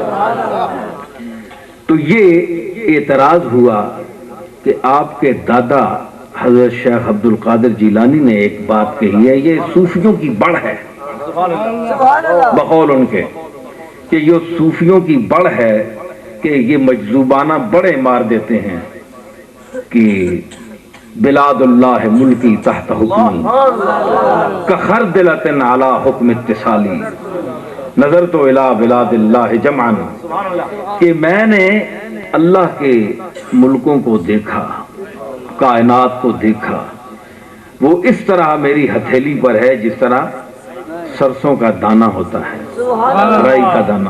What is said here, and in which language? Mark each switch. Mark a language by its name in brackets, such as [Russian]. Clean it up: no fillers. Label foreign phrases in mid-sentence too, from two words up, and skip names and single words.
[Urdu] تو یہ اعتراض ہوا کہ آپ کے دادا حضرت شیخ عبد القادر جیلانی نے ایک بات کہی ہے، یہ صوفیوں کی بڑھ ہے، بقول ان کے کہ یہ صوفیوں کی بڑھ ہے کہ یہ مجذوبانہ بڑے مار دیتے ہیں کہ [Arabic] بلاد اللہ ملکی تحت حکمی کخردلۃ علی حکم اتصالی نظر تو الی بلاد اللہ جمعا، [Urdu] کہ میں نے اللہ کے ملکوں کو دیکھا، کائنات کو دیکھا، وہ اس طرح میری ہتھیلی پر ہے جس طرح سرسوں کا دانہ ہوتا ہے، رائی کا دانہ۔